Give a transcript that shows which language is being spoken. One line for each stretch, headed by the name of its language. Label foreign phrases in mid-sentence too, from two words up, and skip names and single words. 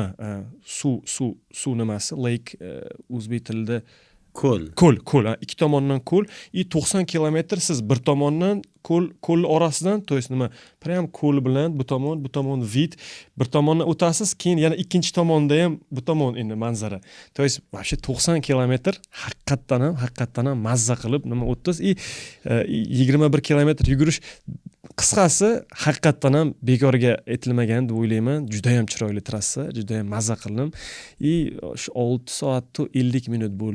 Uzbek: Suv nimasi? Lake o'zbek tilida ko'l. Ikki tomondan ko'l. 90 kilometr siz bir tomondan ko'l orasidan,
Russian: то есть
Uzbek: nima? Prям ko'l bilan bu tomon vid, bir tomondan o'tasiz, keyin yana ikkinchi tomonda ham bu tomon endi manzara.
Russian: То есть вообще
Uzbek: 90 kilometr haqiqatan ham mazza qilib nima o'tdingiz. 21 kilometr yugurish. Qisqasi, haqiqatan ham bekorga aytilmagan deb o'ylayman. Juda ham chiroyli trassa, juda ham mazza qildim. Shu 6 soat 50 minut bo'ldi.